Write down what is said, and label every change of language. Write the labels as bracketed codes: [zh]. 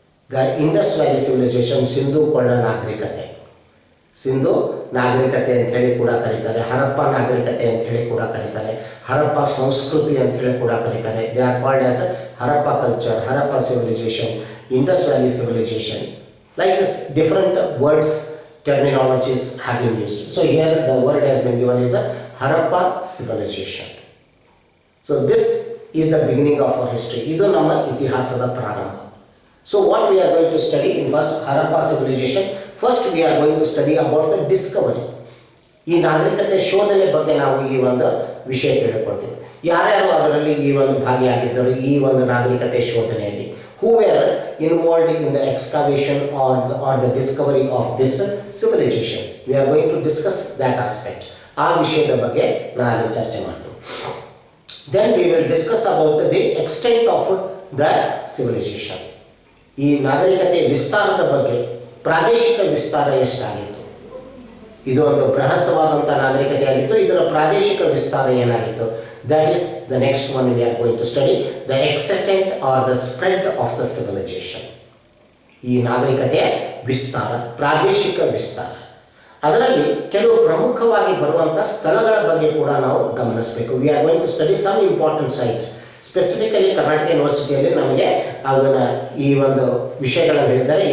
[kn] The Indus valley civilisation, Sindhu ಕೊಳ್ಳ ನಾಗರಿಕತೆ, ಸಿಂಧೂ ನಾಗರಿಕತೆ ಅಂಥೇಳಿ ಕೂಡ ಕರೀತಾರೆ, ಹರಪ್ಪ ನಾಗರಿಕತೆ ಅಂಥೇಳಿ ಕೂಡ ಕರೀತಾರೆ, ಹರಪ್ಪ ಸಂಸ್ಕೃತಿ ಅಂಥೇಳಿ ಕೂಡ ಕರೀತಾರೆ. [en] They are called as Harappa culture, Harappa civilisation, Indus valley civilisation. Like this, different words, terminologies have been used. So here the word has been given is a Harappa civilization. So this is the beginning of our history. [kn] Idu nama itihasada prarambha. [en] So what we are going to study in first Harappa civilization, first we are going to study about the discovery. [kn] ಈ ನಾಗರಿಕತೆ ಶೋಧನೆ ಬಗ್ಗೆ ನಾವು ಈ ಒಂದು ವಿಷಯ ತಿಳ್ಕೊಳ್ತೀವಿ. ಯಾರ್ಯಾರು ಅದರಲ್ಲಿ ಈ ಒಂದು ಭಾಗಿಯಾಗಿದ್ದರು ಈ ಒಂದು ನಾಗರಿಕತೆ ಶೋಧನೆಯಲ್ಲಿ, [en] who were involved in the excavation or the discovery of this civilization. We are going to discuss that aspect. [kn] ಆ ವಿಷಯದ ಬಗ್ಗೆ ನಾನು ಚರ್ಚೆ ಮಾಡ್ತೀನಿ. [en] Then we will discuss about the extent of the civilization. [kn] ಈ ನಾಗರಿಕತೆ ವಿಸ್ತಾರದ ಬಗ್ಗೆ, ಪ್ರಾದೇಶಿಕ ವಿಸ್ತಾರ ಎಷ್ಟಾಗಿತ್ತು, ಇದು ಒಂದು ಬೃಹತ್ತವಾದಂಥ ನಾಗರಿಕತೆ ಆಗಿತ್ತು, ಇದರ ಪ್ರಾದೇಶಿಕ ವಿಸ್ತಾರ ಏನಾಗಿತ್ತು. [en] That is the next one we are going to study, the extent or the spread of the civilization. [kn] ಈ ನಾಗರಿಕತೆಯ ವಿಸ್ತಾರ, ಪ್ರಾದೇಶಿಕ ವಿಸ್ತಾರ. ಅದರಲ್ಲಿ ಕೆಲವು ಪ್ರಮುಖವಾಗಿ ಬರುವಂಥ ಸ್ಥಳಗಳ ಬಗ್ಗೆ ಕೂಡ ನಾವು ಗಮನಿಸಬೇಕು. [en] We are going to study some important sites. [kn] Specifically Karnataka ಯೂನಿವರ್ಸಿಟಿಯಲ್ಲಿ ನಮಗೆ ಅದನ್ನು ಈ ಒಂದು ವಿಷಯಗಳನ್ನು ಹೇಳಿದ್ದಾರೆ.